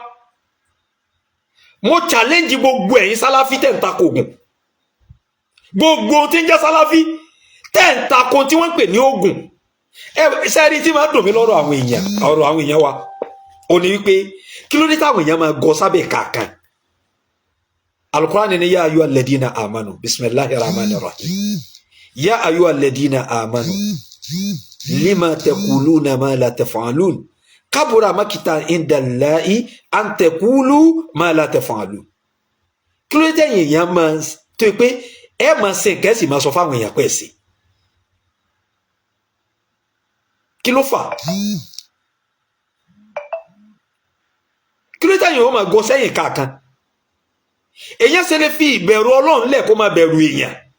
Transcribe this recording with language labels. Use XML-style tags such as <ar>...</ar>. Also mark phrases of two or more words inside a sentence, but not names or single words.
<yo>mo challenge gbogbo ẹ̀yin Sálàfí tẹ̀ ń takò oògùn gbogbo tí ń jẹ́ Sálàfí tẹ̀ ń takò tí wọ́n ń pè ní oògùn. sẹ́ẹ̀rí tí máa dùn mí lọ́rọ̀ àwọn èèyàn wa ó ní wípé kí ló dé táwọn èèyàn máa gọ sábẹ́ kàkan.</yo> <ar>القرآن ni يا أيها الذين آمنوا بسم الله الرحمن الرحيم يا أيها الذين آمنوا لم تقولون ما لا تفعلون كبر مقتا عند الله أن تقولوا ما لا تفعلون kabura makita indallahi an taqulu ma la taf'alun.</ar> <yo>kí ló dé tẹ̀yin èèyàn máa tó pé ẹ máa ṣe kẹ́sì máa sọ fáwọn èèyàn pẹ́ sí kí ló fà? kí ló dé tẹ̀yin ó máa gọ sẹ́yìn kàkan? èèyàn ṣe lè fi ìbẹ̀rù Ọlọ́run lẹ̀ kó máa bẹ̀rù èèyàn.</yo>